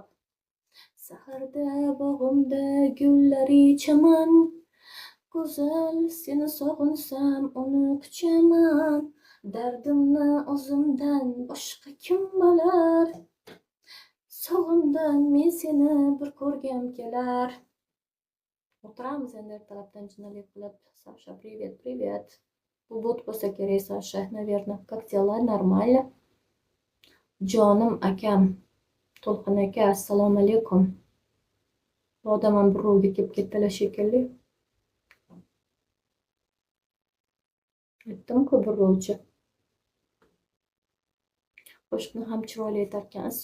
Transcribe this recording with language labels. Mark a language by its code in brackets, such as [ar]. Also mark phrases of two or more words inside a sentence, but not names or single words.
[uz] Saharda bog'imda gullar ichaman, go'zal seni sog'insam uni quchaman, dardimni o'zimdan boshqa kim bilar. Sog'indim men seni bir ko'rgim kelar. O'tiramiz endi ertalabdan jinalik qilib. Sasha, привет. Bu bot bo'lsa kerak, [ru] Sasha, наверно. Как дела? Нормально. [uz] Jonim akam, To'lqin aka, assalomu alaykum. Bu odam ham birovga kelib ketdilar shekilli. Aytdim-ku, birovchi. Qo'shiqni ham chiroyli aytarkansiz.